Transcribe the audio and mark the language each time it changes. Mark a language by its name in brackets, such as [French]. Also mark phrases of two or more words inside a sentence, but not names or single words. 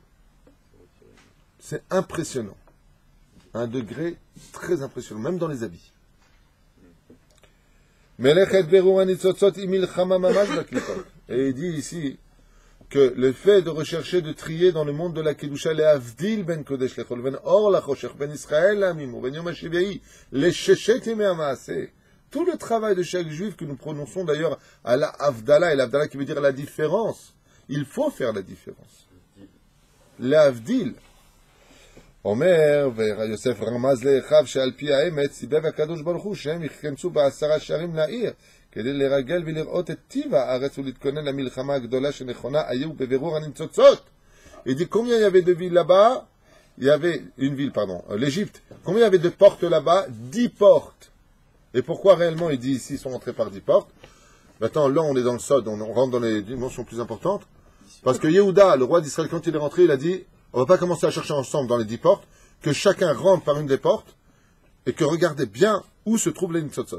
[French] C'est impressionnant. À un degré très impressionnant, même dans les habits. Et il dit ici que le fait de rechercher, de trier dans le monde de la Kedusha, les [Hebrew] מבדיל בין קודש לחול בין אור לחושך בין ישראל לעמים בין יום השביעי, [French] les [Hebrew] ששת ימי המעשה. [French] Tout le travail de chaque juif que nous prononçons d'ailleurs à la Avdallah, et l'Avdallah qui veut dire la différence. Il faut faire la différence. L'Avdil. [Hebrew] אומר, ויוסף רמז לאחיו שעל פי האמת סיבב הקדוש ברוך הוא שהם יכנסו ב10 שערים לעיר כדי לרגל ולראות את טיב הארץ ולהתכונן למלחמה הגדולה שנכונה היו בבירור הניצוצות. [French] Il dit combien il y avait de villes là-bas? Il y avait une ville, pardon, l'Égypte. Combien il y avait de portes là-bas? 10 portes. Et pourquoi réellement il dit ici ils sont entrés par 10 portes? Maintenant là on est dans le sod, on rentre dans les dimensions plus importantes. Parce que Yehuda, le roi d'Israël, quand il est rentré, il a dit on ne va pas commencer à chercher ensemble dans les 10 portes, que chacun rentre par une des portes, et que regardez bien où se trouvent les Nitzotzot.